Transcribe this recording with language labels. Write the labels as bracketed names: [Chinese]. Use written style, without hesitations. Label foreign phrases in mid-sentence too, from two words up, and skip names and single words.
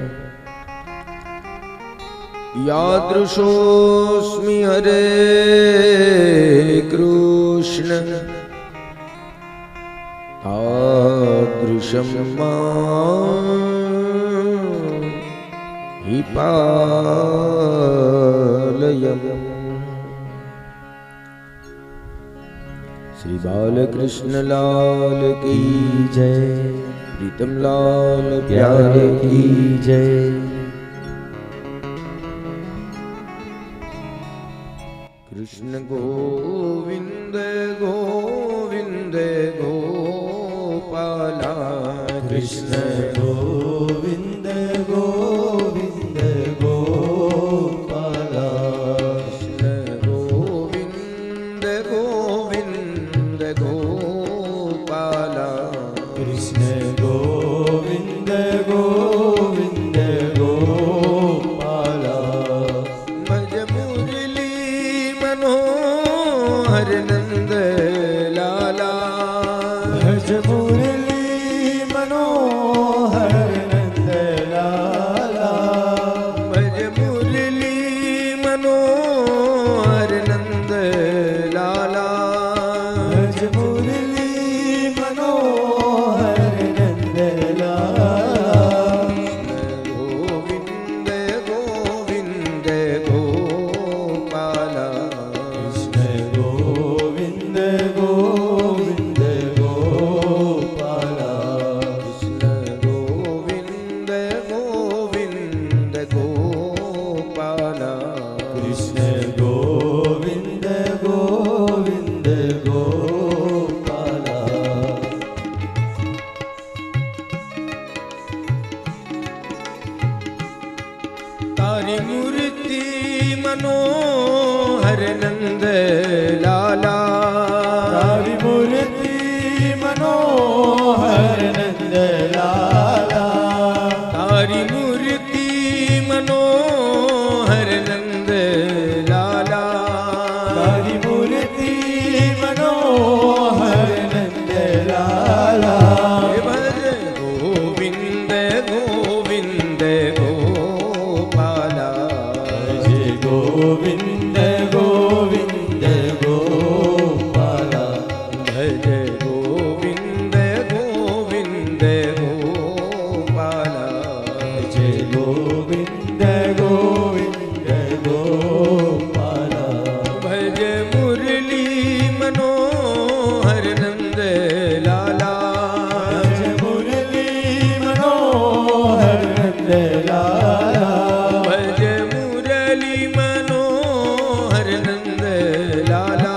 [Sanskrit] यादृशोऽस्मि हरे कृष्ण तादृशं मां हि पालय। [Hindi] श्री बालकृष्ण लाल की जय, प्रीतम लाल प्यारे की जय। कृष्ण गोविंद गोविंद गोपाला। कृष्ण गोविंद गोविंद गोपाला। कृष्ण गोविंद गोविंद गोपाला। कृष्ण गोविंद गोविंद गोपाला। भज मुरली मनोहर नंद लाला। भज मुरली मनोहर नंद लाला। भज मुरली मनोहर नंद लाला। भज मुरली मनोहर नंद लाला। गोविंद गोविंद गोपाला। कृष्ण गोविंद गोविंद गोपाला। कृष्ण गोविंद गोविंद गोपाला। कृष्ण गोविंद गोविंद गोपाला। तारी मूर्ति मनोहर नंद लाला। तारी मूर्ति मनोहर नंद लाला। तारी मूर्ति मनोहर नंद लाला। तारी मूर्ति मनोहर नंद लाला। भज गोविंद गोविंद गोपाला। भज गोविंद गोविंद गोपाला। भज गोविंद गोविंद गोपाला। भज गोविंद गोविंद गोपाला। भज मुरली मनोहर नंद लाला। भज मुरली मनोहर नंद लाला। भज मुरली मनोहर नंद लाला।